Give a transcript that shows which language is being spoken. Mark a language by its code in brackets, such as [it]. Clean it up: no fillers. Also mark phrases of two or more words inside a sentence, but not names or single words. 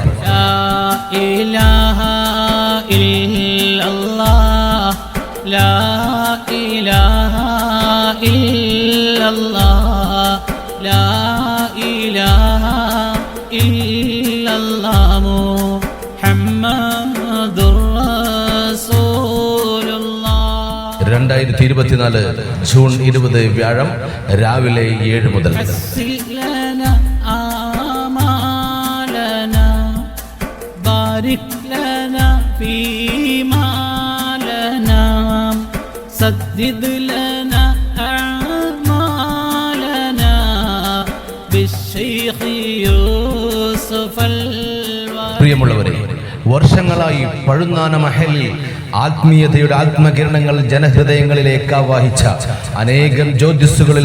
[ar] لا إله إلا الله لا إله إلا الله لا إله إلا الله محمد رسول الله. [ml] 2024 ജൂൺ 20 വ്യാഴം രാവിലെ 7 മുതൽ. [ar] سدد لنا أعمالنا بالشيخ يوسف [ml] പ്രിയമുള്ളവരെ, വർഷങ്ങളായി പഴുന്നാന മഹലിൽ ആത്മീയതയുടെ ആത്മകിരണങ്ങൾ ജനഹൃദയങ്ങളിലേക്ക് ആവാഹിച്ച അനേകം ജ്യോതിസ്സുകളിൽ